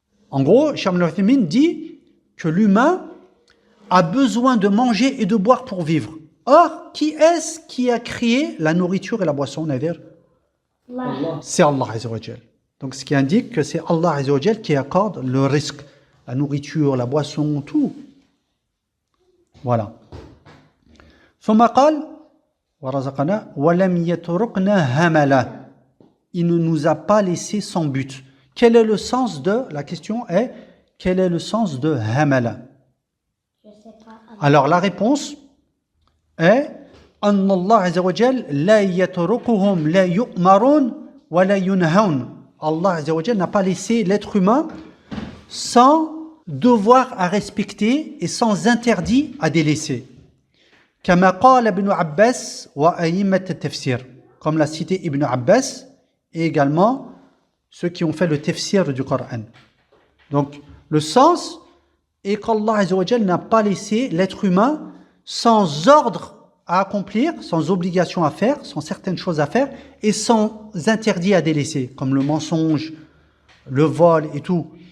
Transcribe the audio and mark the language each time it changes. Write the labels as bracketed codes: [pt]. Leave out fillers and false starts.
[fr] En gros, Cheikh Ibn Uthaymin dit que l'humain a besoin de manger et de boire pour vivre. Or, qui est-ce qui a créé la nourriture et la boisson, Nadir? C'est Allah Azza wa Jal. Donc, ce qui indique que c'est Allah Azza wa Jal qui accorde le risque, la nourriture, la boisson, tout. Voilà. [ar] ثم قال ورزقنا ولم يتركنا هملا. [fr] Il ne nous a pas laissé sans but. Quel est le sens de... La question est, quel est le sens de hamala? Alors la réponse est [ar] أن الله عز وجل لا يتركهم لا يؤمرون ولا ينهون. [fr] Allah Azza wa Jal n'a pas laissé l'être humain sans devoir à respecter et sans interdit à délaisser. [ar] كما قال ابن عباس وأئمة التفسير. [fr] Comme l'a cité Ibn Abbas et également ceux qui ont fait le tafsir du Coran. Donc, le sens est qu'Allah Azza wa Jal n'a pas laissé l'être humain sans ordre à accomplir, sans obligation à faire, sans certaines choses à faire, et sans interdit à délaisser, comme le mensonge, le vol et tout.